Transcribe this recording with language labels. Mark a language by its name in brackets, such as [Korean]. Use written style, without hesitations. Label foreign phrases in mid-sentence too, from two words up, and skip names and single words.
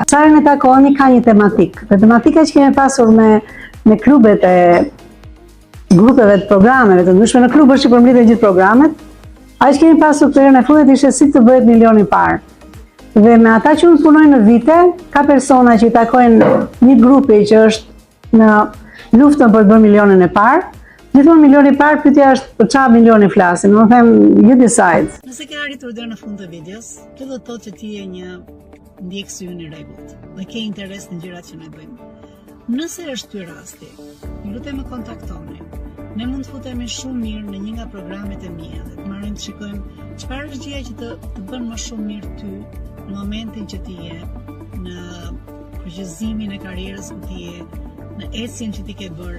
[Albanian] Sa ne takohemi ka një tematik. Dhe tematika që kemi pasur me klubet e grupeve të programeve të ndryshme, në klub është që përmblidhen gjithë programet. Ajo që kemi pasur këtë herë në fundet ishte si të bëhet milioni i parë. Dhe me ata që unë punoj në vite, ka persona që i takojnë një grupi që është në luftën për të bërë milionin e parë. Gjithmonë milioni i parë, pyetja është për çfarë milioni flasim. Unë them [English] you decide. [Albanian] Nëse ke arritur deri në fund të videos, kjo do të thotë që ti je një ndjekës i rregullt dhe ke interes në gjërat që ne bëjmë. Nëse është ky rasti, ju lutem më kontaktoni. Ne mund të futemi shumë mirë në një nga programet e mia dhe të marrim të shikojmë çfarë është gjëja që të bën më shumë mirë ty në momentin që ti je në përgjithësimin e karrierës ku ti je, në ecjen që ti ke bërë.